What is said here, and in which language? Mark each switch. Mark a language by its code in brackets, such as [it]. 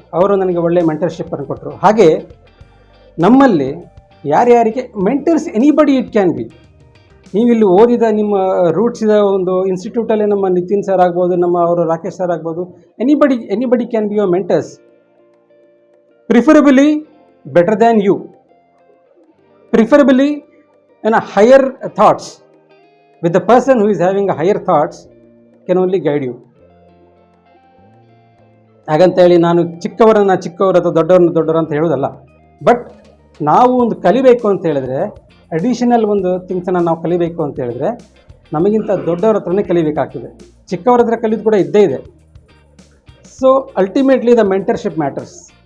[kn] ಅವರು ನನಗೆ ಒಳ್ಳೆಯ ಮೆಂಟರ್ಶಿಪ್ಪನ್ನು ಕೊಟ್ಟರು. ಹಾಗೆ ನಮ್ಮಲ್ಲಿ ಯಾರ್ಯಾರಿಗೆ mentors, [en] Anybody it can be. [kn] ನೀವಿಲ್ಲಿ ಓದಿದ ನಿಮ್ಮ ರೂಟ್ಸ್ ಇದ ಒಂದು ಇನ್ಸ್ಟಿಟ್ಯೂಟಲ್ಲೇ ನಮ್ಮ ನಿತಿನ್ ಸರ್ ಆಗ್ಬೋದು, ನಮ್ಮ ಅವರು ರಾಕೇಶ್ ಸರ್ ಆಗ್ಬೋದು, [en] Anybody can be your mentors. Preferably better than you, preferably in a higher thoughts, with the person who is having a higher thoughts can only guide you. [kn] ಹಾಗಂತೇಳಿ ನಾನು ಚಿಕ್ಕವರು ಅಥವಾ ದೊಡ್ಡವರು ಅಂತ ಹೇಳೋದಲ್ಲ. ಬಟ್ ನಾವು ಒಂದು ಕಲಿಬೇಕು ಅಂತ ಹೇಳಿದ್ರೆ, ಅಡಿಷನಲ್ ಒಂದು ಥಿಂಗ್ಸನ್ನು ನಾವು ಕಲಿಬೇಕು ಅಂತ ಹೇಳಿದ್ರೆ ನಮಗಿಂತ ದೊಡ್ಡವ್ರ ಹತ್ರನೇ ಕಲಿಬೇಕಾಗ್ತದೆ. ಚಿಕ್ಕವ್ರ ಹತ್ರ ಕಲಿಯೋದು ಕೂಡ ಇದ್ದೇ ಇದೆ. [en] So ultimately the mentorship matters.